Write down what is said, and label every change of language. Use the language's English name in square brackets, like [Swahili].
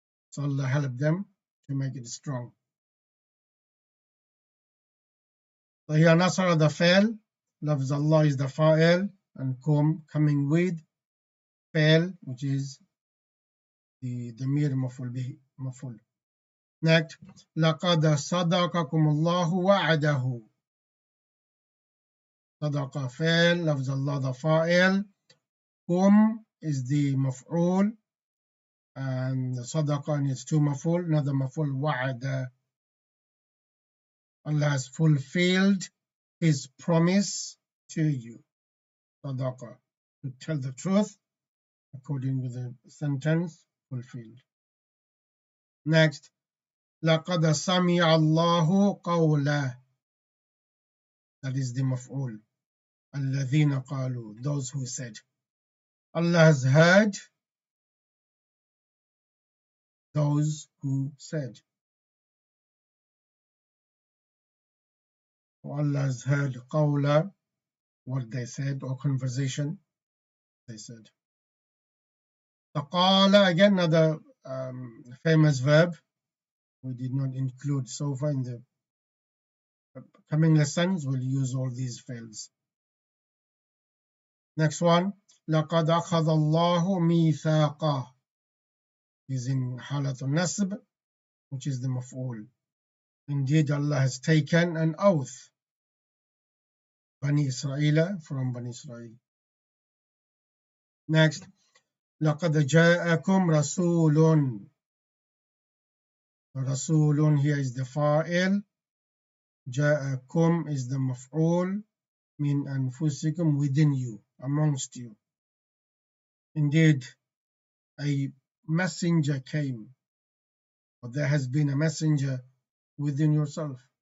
[English] So Allah helped them to make it strong. So here Nasara the fa'il, lafz Allah is the fa'il, and kum coming with fa'il, which is the damir maf'ul bihi, maf'ul. [Arabic] Next, لَقَدْ صَدَقَكُمُ اللَّهُ وَعَدَهُ. [English] Sadaqa fa'il, lafz Allah the fa'il, kum is the maf'ul, and sadaqa needs two maf'ul, another maf'ul wa'ada. Allah has fulfilled His promise to you. Sadaqa, to tell the truth according with the sentence, fulfilled. [Arabic] Next, لَقَدْ سَمِعَ اللَّهُ قَوْلَهُ. [English] That is the maf'ul. [Arabic] الَّذِينَ قَالُوا, [English] those who said. Allah has heard those who said. Allah has heard qawla, what they said, or conversation they said. Taqala, again another famous verb we did not include so far. In the coming lessons we'll use all these fields. Next one, [Arabic] لَقَدْ أَخَذَ اللَّهُ مِيثَاقَهُ [English] is in halat al-nasb, which is the maf'ul. Indeed, Allah has taken an oath. Bani Israel, from Bani Israel. [Arabic] Next, لقد جاءكم رسول. [English] رسول here is the fa'il. جاءكم is the maf'ul. [Arabic] من أنفسكم, [English] within you, amongst you. Indeed, a messenger came, or there has been a messenger within yourself.